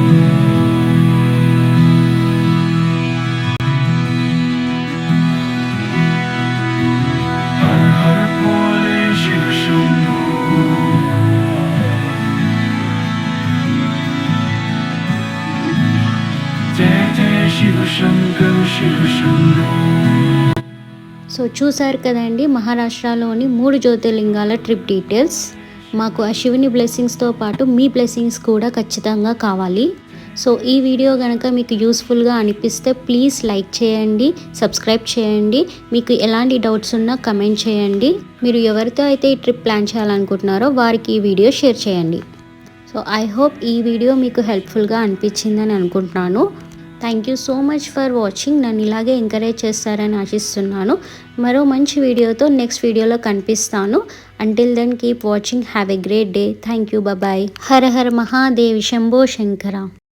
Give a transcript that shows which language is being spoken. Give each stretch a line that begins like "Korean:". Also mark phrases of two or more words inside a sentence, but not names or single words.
Hindi: हर हर भोले शिव शंभो, जय जय शिव शंकर शिव शंभो.
Telugu: సో చూసారు కదండి మహారాష్ట్రలోని 3 జ్యోతిర్లింగాల
English: trip details.
Telugu: మాకు ఆ శివుని బ్లెస్సింగ్స్తో పాటు మీ బ్లెస్సింగ్స్ కూడా ఖచ్చితంగా కావాలి. సో ఈ వీడియో కనుక మీకు యూస్ఫుల్గా అనిపిస్తే
English: please like
Telugu: చేయండి, సబ్స్క్రైబ్ చేయండి. మీకు ఎలాంటి డౌట్స్ ఉన్నా కమెంట్ చేయండి. మీరు ఎవరితో అయితే ఈ ట్రిప్ ప్లాన్ చేయాలనుకుంటున్నారో వారికి ఈ వీడియో షేర్ చేయండి.
English: so I hope
Telugu: ఈ వీడియో మీకు హెల్ప్ఫుల్గా అనిపించిందని అనుకుంటున్నాను.
English: Thank you so much for watching.
Telugu: నన్ను ఇలాగే ఎంకరేజ్ చేస్తారని ఆశిస్తున్నాను. మరో మంచి వీడియోతో నెక్స్ట్ వీడియోలో కనిపిస్తాను.
English: Until then keep watching. Have a great day. Thank you.
Telugu: బాయ్. హర హర మహాదేవ్. శంభో శంకర.